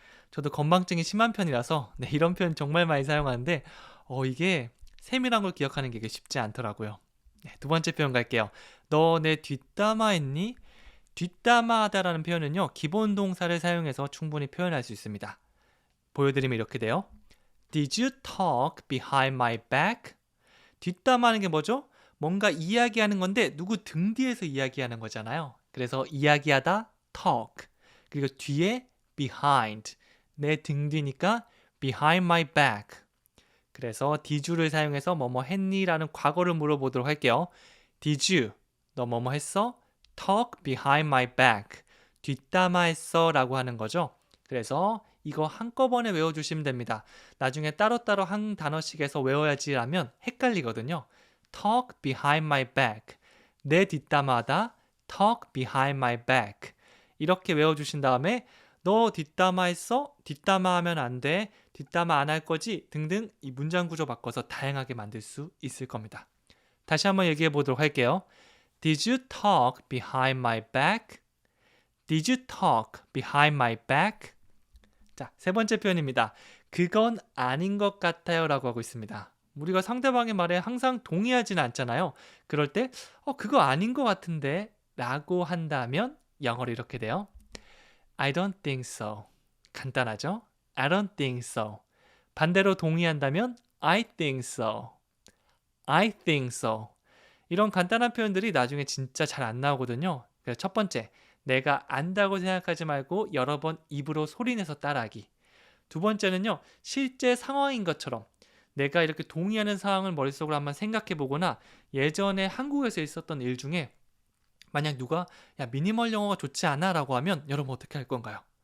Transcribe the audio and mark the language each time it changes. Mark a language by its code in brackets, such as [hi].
[ko] 저도 건망증이 심한 편이라서 네, 이런 표현 정말 많이 사용하는데 이게 세밀한 걸 기억하는 게 쉽지 않더라고요. 네, 두 번째 표현 갈게요. 너 내 뒷담화 했니? 뒷담화하다라는 표현은요. 기본 동사를 사용해서 충분히 표현할 수 있습니다. 보여드리면 이렇게 돼요. [en] Did you talk behind my back? [ko] 뒷담화하는 게 뭐죠? 뭔가 이야기하는 건데 누구 등 뒤에서 이야기하는 거잖아요. 그래서 이야기하다 talk 그리고 뒤에 behind 내 등 뒤니까 [en] behind my back [ko] 그래서 did you를 사용해서 뭐뭐 했니? 라는 과거를 물어보도록 할게요. [en] Did you [ko] 너 뭐뭐 했어? [en] talk behind my back. [ko] 뒷담화했어 라고 하는 거죠. 그래서 이거 한꺼번에 외워주시면 됩니다. 나중에 따로따로 한 단어씩 해서 외워야지 라면 헷갈리거든요. [en] talk behind my back. [ko] 내 뒷담화하다. [en] talk behind my back. [ko] 이렇게 외워주신 다음에 너 뒷담화했어? 뒷담화하면 안 돼. 뒷담화 안 할 거지? 등등 이 문장 구조 바꿔서 다양하게 만들 수 있을 겁니다. 다시 한번 얘기해 보도록 할게요. [en] Did you talk behind my back? Did you talk behind my back? [ko] 자, 세 번째 표현입니다. 그건 아닌 것 같아요 라고 하고 있습니다. 우리가 상대방의 말에 항상 동의하지는 않잖아요. 그럴 때 그거 아닌 것 같은데 라고 한다면 영어로 이렇게 돼요. [en] I don't think so. [ko] 간단하죠? [en] I don't think so. [ko] 반대로 동의한다면 [en] I think so. I think so. [ko] 이런 간단한 표현들이 나중에 진짜 잘 안 나오거든요. 그래서 첫 번째, 내가 안다고 생각하지 말고 여러 번 입으로 소리내서 따라하기. 두 번째는요, 실제 상황인 것처럼 내가 이렇게 동의하는 상황을 머릿속으로 한번 생각해 보거나 예전에 한국에서 있었던 일 중에 만약 누가 야 미니멀 영어가 좋지 않아 라고 하면 여러분 어떻게 할 건가요?